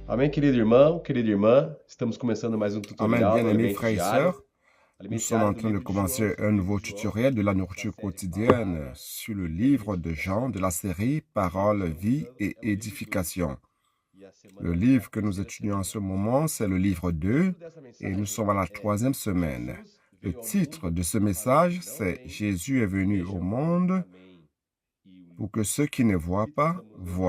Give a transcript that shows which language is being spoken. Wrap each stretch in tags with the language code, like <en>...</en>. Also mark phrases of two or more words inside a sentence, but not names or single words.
<pt>querido irmão, querida irmã, estamos começando mais um</pt> <fr>Amen,</fr> <pt>tutorial do</pt> <fr>bien-aimés</fr> <pt>alimento</pt> <fr>frères et</fr> <pt>diário.</pt> <fr>sœurs, nous</fr> <pt>Alimento</pt> <fr>sommes en</fr> <pt>diário do</pt> <fr>train de</fr> <pt>livro de João,</pt> <fr>commencer un nouveau tutoriel de la nourriture quotidienne sur le livre de Jean de la série Paroles, vie et édification. Le livre que nous étudions en ce moment, c'est le livre 2 et nous sommes à la 3e semaine. Le titre de ce message, c'est « Jésus est venu au monde pour que ceux qui ne voient pas voient ».</fr>